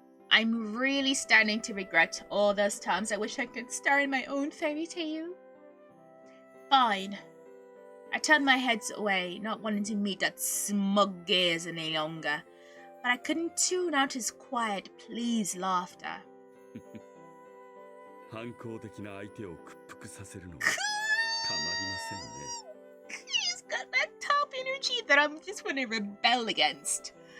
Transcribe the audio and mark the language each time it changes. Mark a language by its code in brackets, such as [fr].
[en] I'm really starting to regret all those times I wish I could star in my own fairy tale. Fine. I turned my head away, not wanting to meet that smug gaze any longer, but I couldn't tune out his quiet, pleased laughter. [ja] 反抗的な相手を屈服させるのはたまりませんね。 [en] He's got that top energy that I'm just going to rebel against.